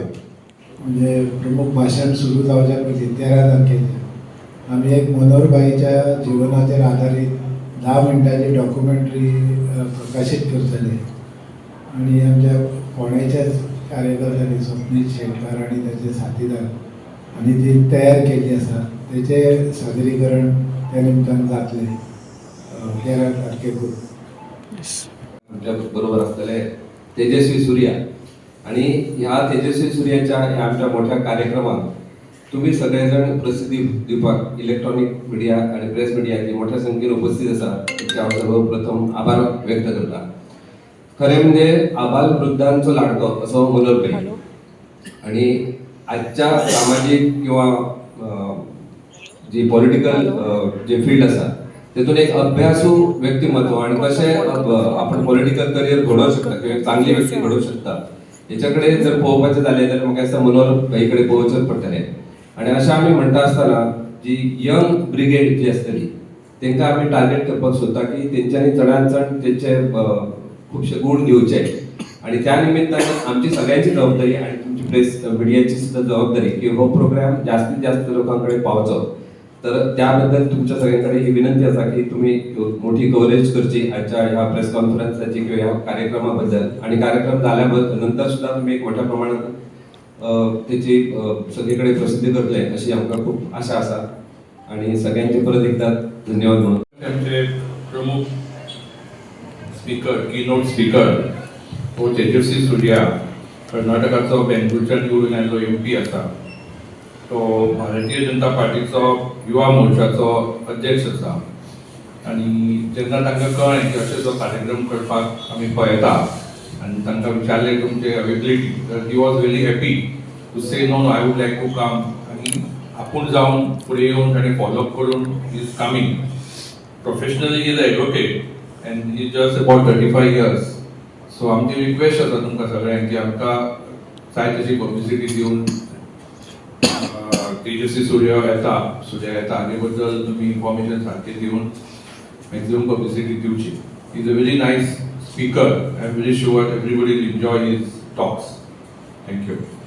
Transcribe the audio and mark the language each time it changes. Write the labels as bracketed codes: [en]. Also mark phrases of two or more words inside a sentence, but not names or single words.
[kok] म्हणजे प्रमुख भाषण सुरू जावच्या पयलीं 13 तारखेर आमी एक मनोहरबाईच्या जिवनाचेर आधारीत 10 मिनटांची डॉक्युमेंटरी प्रकाशीत करतले आणि आमच्या फोंडेच्याच कार्यकर्त्यांनी स्वप्नील शेटकार आणि त्याचे साथीदार आणि ती तयार केली आसा त्याचे सादरीकरण त्या निमतान जातले 13 तारखेक। आमच्या बरोबर असलेले तेजस्वी सूर्या आणि ह्या तेजस्वी सूर्याच्या ह्या आमच्या मोठ्या कार्यक्रमात तुम्ही सगळेजण प्रसिद्धी दिवपाक [en] electronic media [kok] आणि प्रेस मीडियाची मोठ्या संख्येने उपस्थित आसा त्याचे हांव सर्वप्रथम आभार व्यक्त करता। खरे म्हणजे आबालवृद्धांचो लाडको असो मनोहरबाई आणि आजच्या सामाजिक किंवा जी पॉलिटिकल जे फील्ड आसा तेतून एक अभ्यासू व्यक्तिमत्व आणि कसे आपण [en] political career [kok] घडोवंक शकता किंवा चांगली व्यक्ती घडोवंक शकता याच्याकडे जर पळोवपाचें जालें जाल्यार म्हाका दिसता मनोहरबाई कडेन पळोवचेंच पडटलें। आणि अशें आमी म्हणटा आसतना जी [en] young brigade [kok] जी आसतली तांकां आमी टार्गेट करपाक सोदता की तेंच्यांनी चडांत चड तेंचे खूपशे गुण घेवचे आणि त्या निमित्तान आमची सगळ्यांची जबाबदारी आणि तुमची प्रेस मिडियाची सुद्धा जबाबदारी की हो प्रोग्राम जास्तीत जास्त लोकांकडे पावचो। [mr] तर त्याबद्दल तुमच्या सगळ्यांकडे ही विनंती असा की तुम्ही मोठी कव्हरेज करची आजच्या ह्या प्रेस कॉन्फरन्सची किंवा ह्या कार्यक्रमाबद्दल आणि कार्यक्रम झाल्याबद्दल नंतर सुद्धा तुम्ही एक मोठ्या प्रमाणात त्याची सगळीकडे प्रसिद्धी करतले अशी आमकां खूप आशा असा आणि सगळ्यांचे परत एकदा धन्यवाद म्हणून [kok] आमचे प्रमुख [en] speaker keynote speaker [kok] हो तेजस्वी सूर्या कर्नाटकाचो बेंगळूरच्यान निवडून आयिल्लो MP आसा। तो भारतीय जनता पार्टीचो युवा मोर्चाचो अध्यक्ष आसा आणि जेन्ना तांकां कळ्ळें की अशें जो कार्यक्रम करपाक आमी पळयता आणि तांकां विचारलें तुमचे अवेबिलिटी तर [en] he was very happy to say no I would like to come [kok] आणि आपूण जावन फुडें येवन ताणें फॉलोअप करून [en] he is coming. professionally he is advocate and he's just about 35 years. [kok] So आमची रिक्वेस्ट आसा तुमकां सगळ्यांक की आमकां जाय तशी पब्लिसिटी दिवन तेजस्वी सूर्या येता हाजे बद्दल तुमी इन्फॉर्मेशन सारकें दिवन [en] maximum publicity [kok] दिवची। [en] He is a very nice speaker. I am very sure everybody will enjoy his talks. Thank you.